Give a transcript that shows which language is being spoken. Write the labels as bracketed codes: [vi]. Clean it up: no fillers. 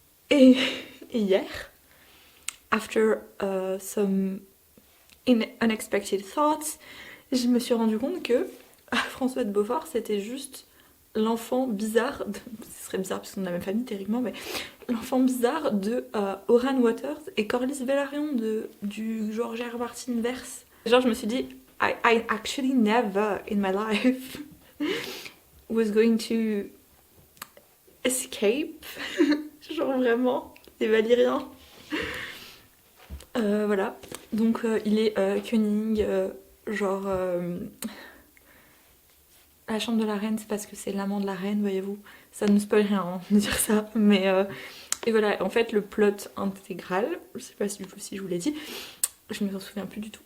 [fr] Et hier, [en] after some unexpected thoughts, [fr] je me suis rendu compte que François de Beaufort, c'était juste l'enfant bizarre, ce serait bizarre parce qu'on a la même famille théoriquement, mais l'enfant bizarre de Oran Waters et Corlys Velaryon du George R. [en] Martin verse. [fr] Genre je me suis dit, [en] I actually never in my life was going to escape. [fr] Genre vraiment, les Valyriens. Voilà, donc il est cunning, genre la chambre de la reine, c'est parce que c'est l'amant de la reine, voyez-vous. Ça ne spoil rien hein, de dire ça, mais et voilà, en fait le plot intégral, je sais pas si je vous l'ai dit, je me souviens plus du tout.